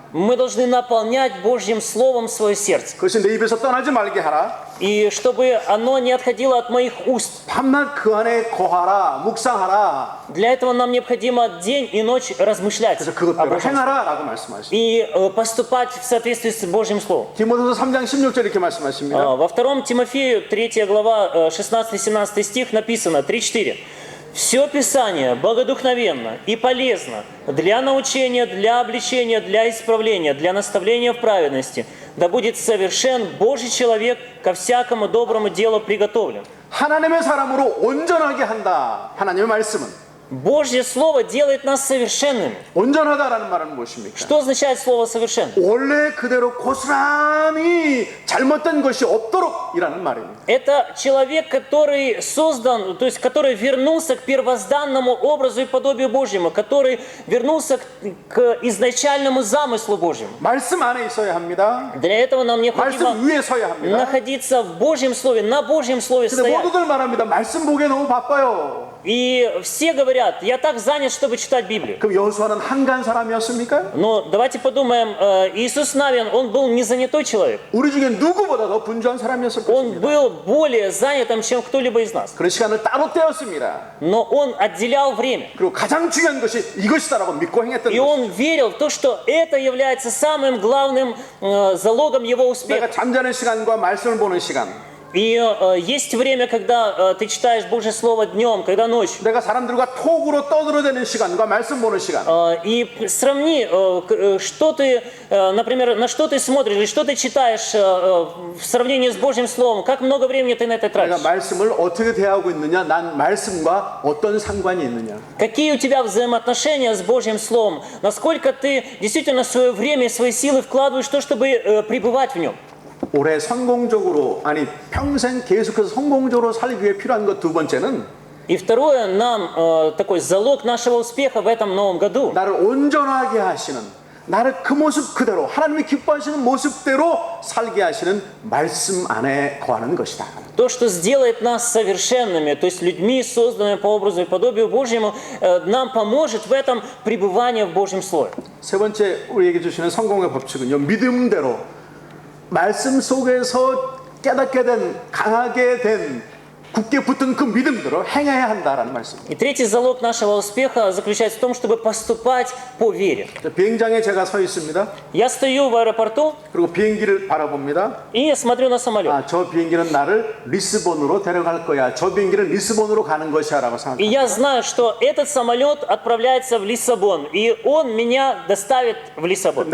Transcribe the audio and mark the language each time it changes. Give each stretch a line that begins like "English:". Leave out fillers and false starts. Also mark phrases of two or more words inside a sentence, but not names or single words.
Russian: Мы должны наполнять Божьим Словом свое сердце.
Korean: 그것이 내 입에서 떠나지 말게 하라.
Russian: И чтобы оно не отходило от моих уст.
Korean: 밤낮 그 안에 거하라, 묵상하라.
Russian: Для этого нам необходимо день и ночь размышлять
Korean: 그래서
Russian: о
Korean: 그것대로
Russian: Божьем Слове.
Korean: 행하라라고 말씀하십니다.
Russian: И поступать в соответствии с Божьим Словом.
Korean: 디모데서 3장 16절 이렇게 말씀하십니다.
Russian: Во 2 Тимофею, 3 глава, 16-17 стих написано, 3-4. «Все Писание богодухновенно и полезно для научения, для обличения, для исправления, для наставления в праведности, да будет совершен Божий человек, ко всякому доброму делу приготовлен».
Korean: 하나님의 사람으로 온전하게 한다. 하나님의 말씀은
Russian: Божье Слово делает нас совершенными.
Korean: 온전하다라는 말은 무엇입니까?
Russian: Что означает слово «совершен»?
Korean: 원래 그대로 고스란히 잘못된 것이 없도록이라는 말입니다.
Russian: Это человек, который создан, то есть который вернулся к первозданному образу и подобию Божьему, который вернулся к изначальному замыслу Божьему.
Korean: 말씀 안에 있어야 합니다.
Russian: Для этого нам необходимо
Korean: 말씀 위에 서야 합니다.
Russian: находиться в Божьем Слове, на Божьем Слове
Korean: 근데
Russian: стоять.
Korean: 모두들 말합니다. 말씀 보기에 너무 바빠요.
Russian: И все говорят, я так занят, чтобы читать Библию.
Korean: 그럼 여호수아는 한간 사람이었습니까?
Russian: Но давайте подумаем, Иисус Навин, он был не занятой человек.
Korean: 우리 중에 누구보다 더 분주한 사람이었을
Russian: Он
Korean: 것입니다.
Russian: был более занятым, чем кто-либо из нас.
Korean: 그런 시간을 따로 떼었습니다.
Russian: Но он отделял время.
Korean: 그리고 가장 중요한 것이 이것이다라고 믿고 행했던
Russian: И
Korean: 것입니다.
Russian: он верил в то, что это является самым главным залогом его успеха.
Korean: 내가 잠자는 시간과 말씀을 보는 시간,
Russian: И есть время, когда ты читаешь Божье Слово днем, когда ночью.
Korean: 내가 사람들과 톡으로 떠들어대는 시간과 말씀 보는 시간,
Russian: И сравни, что ты, например, на что ты смотришь или что ты читаешь в сравнении с Божьим Словом. Как много времени ты на это
Korean: 내가
Russian: тратишь?
Korean: 말씀을 어떻게 대하고 있느냐, 난 말씀과 어떤 상관이 있느냐.
Russian: Какие у тебя взаимоотношения с Божьим Словом? Насколько ты действительно свое время и свои силы вкладываешь в то, чтобы пребывать в нем?
Korean: 올해 성공적으로, 아니 평생 계속해서 성공적으로 살기 위해 필요한 것 두 번째는
Russian: И второе, нам такой залог нашего успеха в этом новом году.
Korean: 나를 온전하게 하시는, 나를 그 모습 그대로 하나님이 기뻐하시는 모습대로 살게 하시는 말씀 안에 거하는 것이다.
Russian: То, что сделает нас совершенными, то есть людьми, созданными по образу и подобию Божьему, нам поможет в этом пребывание в Божьем Слове.
Korean: 세 번째 우리에게 주시는 성공의 법칙은요, 믿음대로 말씀 속에서 깨닫게 된, 강하게 된, 굳게 붙은 그 믿음대로 행해야 한다라는 말씀입니다.
Russian: И третий залог нашего успеха заключается в том, чтобы поступать по вере.
Korean: 비행장에 제가 서 있습니다.
Russian: Я стою в аэропорту
Korean: 그리고 비행기를 바라봅니다.
Russian: и смотрю на самолет.
Korean: 아, 저 비행기는 나를 리스본으로 데려갈 거야. 저 비행기는 리스본으로 가는 것이야 라고
Russian: И
Korean: 생각합니다.
Russian: я знаю, что этот самолет отправляется в Лиссабон, и он меня доставит в Лиссабон.